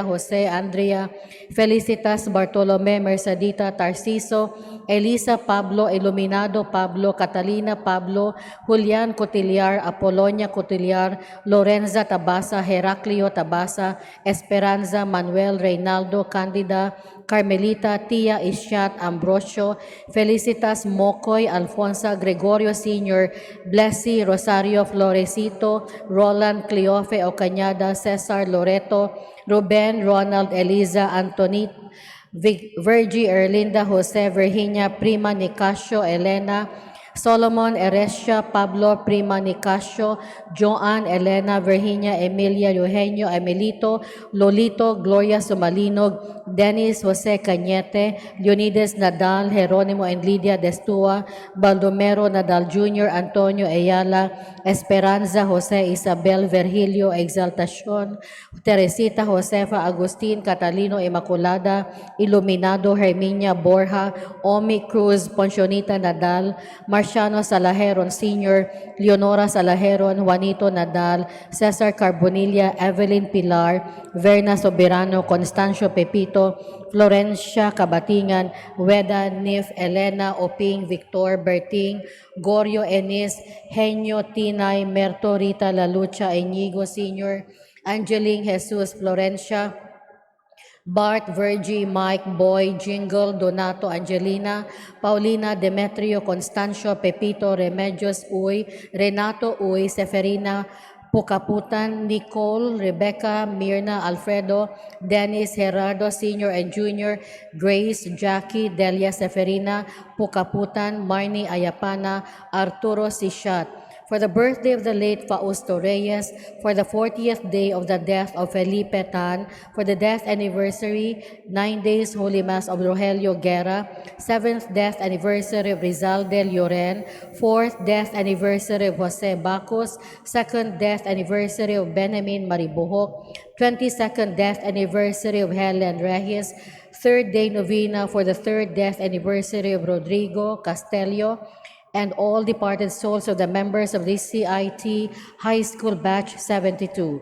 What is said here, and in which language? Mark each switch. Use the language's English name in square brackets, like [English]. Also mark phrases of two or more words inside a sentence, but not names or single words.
[English] Jose Andrea, Felicitas Bartolome Mercedita Tarciso, Elisa Pablo Iluminado Pablo, Catalina Pablo, Julian Cotillar, Apolonia Cotillar, Lorenza Tabasa, Heraclio Tabasa, Esperanza Manuel Reynaldo Candida, Carmelita Tia Ishat Ambrosio, Felicitas Mokoy, Alfonsa Gregorio Sr., Blessy Rosario Florecito, Roland Cleofe Ocañada, Cesar Loreto, Ruben Ronald Eliza Antonit, Virgie Erlinda Jose Virginia Prima Nicasio Elena, Solomon Eresha Pablo Prima Nicasio, Joan Elena Virginia Emilia Eugenio Emilito, Lolito Gloria Sumalinog, Dennis Jose Cañete, Leonides Nadal, Jeronimo and Lydia Destua, Baldomero Nadal Jr., Antonio Ayala, Esperanza Jose Isabel Virgilio Exaltacion, Teresita Josefa Agustin Catalino Immaculada, Iluminado Herminia Borja, Omi Cruz, Poncionita Nadal, Marciano Salajeron Sr., Leonora Salajeron, Juanito Nadal, Cesar Carbonilla, Evelyn Pilar, Verna Soberano, Constancio Pepito, Florencia Cabatingan, Weda Nif, Elena Oping, Victor Berting, Gorio Enis, Henyo Tinay, Merto Rita Lalucha, Inigo Sr., Angeline Jesus Florencia, Bart, Virgie, Mike, Boy, Jingle, Donato, Angelina, Paulina, Demetrio, Constancio, Pepito, Remedios, Uy, Renato, Uy, Seferina, Pukaputan, Nicole, Rebecca, Mirna, Alfredo, Dennis, Gerardo, Sr. and Jr., Grace, Jackie, Delia Seferina, Pukaputan, Marnie Ayapana, Arturo Sishat. For the birthday of the late Fausto Reyes, for the 40th day of the death of Felipe Tan, for the death anniversary, 9 days Holy Mass of Rogelio Guerra, 7th death anniversary of Rizal del Lloren, 4th death anniversary of Jose Bacos, 2nd death anniversary of Benjamin Maribohok, 22nd death anniversary of Helen Reyes, 3rd day novena for the 3rd death anniversary of Rodrigo Castelio, and all departed souls of the members of the CIT High School Batch 72.